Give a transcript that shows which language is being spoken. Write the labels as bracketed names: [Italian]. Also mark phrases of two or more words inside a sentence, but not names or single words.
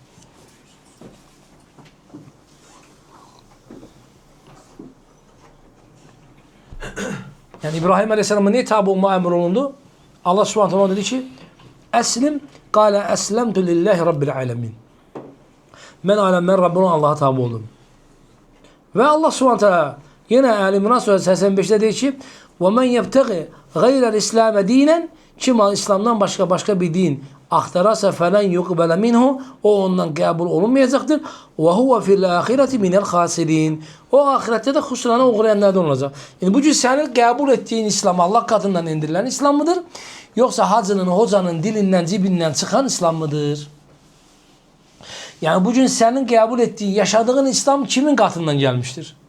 [Turkish] Yani İbrahim Aleyhisselam'a niye tabi olma emrolundu? Allah subhanahu teala dedi ki [Arabic] أسلم قال أسلمت لله رب العالمين. [Turkish] Ben alemlerin Rabbine Allah'a tabi oldum. Ve Allah subhanahu teala yine Ali İmran suresi 85'te diyor ki [Arabic] وَمَنْ يَبْتَغِ غَيْرَ الْاِسْلَامَ دِينًا [Turkish] kim İslam'dan başka bir din aktararsa [Arabic] فَلَنْ يُقْبَلَ مِنْهُ [Turkish] o ondan kabul olunmayacaktır. [Arabic] وَهُوَ فِي الْآخِرَةِ مِنَ الْخَاسِرِينَ [Turkish] o ahirette de husrana uğrayanlardan olacak. Yani bugün senin kabul ettiğin İslam Allah katından indirilen İslam mıdır? Yoksa hacının, hocanın dilinden, cibinden çıkan İslam mıdır? Yani bugün senin kabul ettiğin, yaşadığın İslam kimin katından gelmiştir?